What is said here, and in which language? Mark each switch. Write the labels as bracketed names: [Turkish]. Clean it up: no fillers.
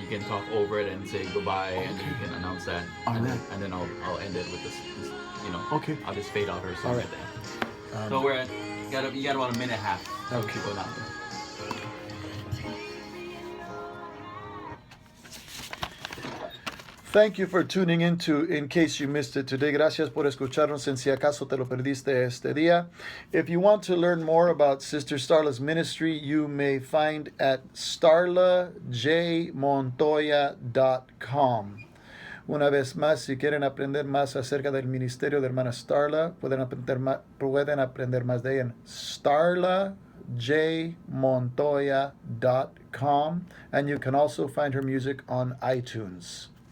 [English] You can talk over it and say goodbye, and then you can announce that. And then I'll end it with this, you know. Okay. I'll just fade out her song All right. at the end. So we're at, you got about a minute and a half. Okay. To go down. Thank you for tuning in to In Case You Missed It today. [Spanish] Gracias por escucharnos en si acaso te lo perdiste este día. [English] If you want to learn more about Sister Starla's ministry, you may find at StarlaJMontoya.com. [Spanish] Una vez más, si quieren aprender más acerca del ministerio de hermana Starla, pueden aprender más de ella en StarlaJMontoya.com, [English] and you can also find her music on iTunes.